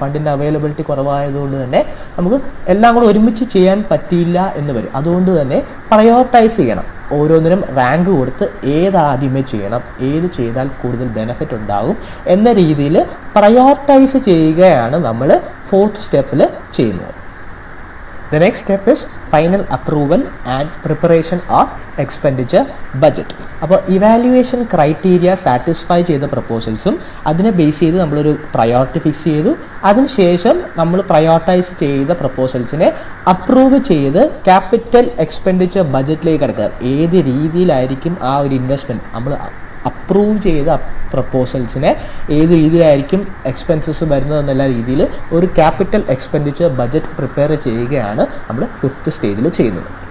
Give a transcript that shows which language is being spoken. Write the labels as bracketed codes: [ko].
[ml] ഫണ്ടിൻ്റെ availability കുറവായതുകൊണ്ട് തന്നെ നമുക്ക് എല്ലാം കൂടെ ഒരുമിച്ച് ചെയ്യാൻ പറ്റിയില്ല എന്ന് വരും. അതുകൊണ്ട് തന്നെ പ്രയോറിറ്റൈസ് ചെയ്യണം. ഓരോന്നിനും റാങ്ക് കൊടുത്ത് ഏതാദ്യമേ ചെയ്യണം, ഏത് ചെയ്താൽ കൂടുതൽ ബെനിഫിറ്റ് ഉണ്ടാകും എന്ന രീതിയിൽ പ്രയോറിറ്റൈസ് ചെയ്യുകയാണ് നമ്മൾ ഫോർത്ത് സ്റ്റെപ്പിൽ ചെയ്യുന്നത്. [en] The next step is final approval and preparation of expenditure budget. [ml] അപ്പോൾ ഇവാലുവേഷൻ ക്രൈറ്റീരിയ സാറ്റിസ്ഫൈ ചെയ്ത പ്രപ്പോസൽസും അതിനെ ബേസ് ചെയ്ത് നമ്മളൊരു പ്രയോറിറ്റി ഫിക്സ് ചെയ്തു. അതിനുശേഷം നമ്മൾ പ്രയോറിറ്റൈസ് ചെയ്ത പ്രപ്പോസൽസിനെ അപ്രൂവ് ചെയ്ത് ക്യാപിറ്റൽ എക്സ്പെൻഡിച്ചർ ബഡ്ജറ്റിലേക്ക് കിടക്കുക. ഏത് രീതിയിലായിരിക്കും ആ ഒരു ഇൻവെസ്റ്റ്മെൻറ്റ് നമ്മൾ അപ്രൂവ് ചെയ്ത പ്രപ്പോസൽസിനെ ഏത് രീതിയിലായിരിക്കും എക്സ്പെൻസസ് വരുന്നതെന്നുള്ള രീതിയിൽ ഒരു ക്യാപിറ്റൽ എക്സ്പെൻഡിച്ചർ ബഡ്ജറ്റ് പ്രിപ്പയർ ചെയ്യുകയാണ് നമ്മൾ ഫിഫ്ത്ത് സ്റ്റേജിൽ ചെയ്യുന്നത്.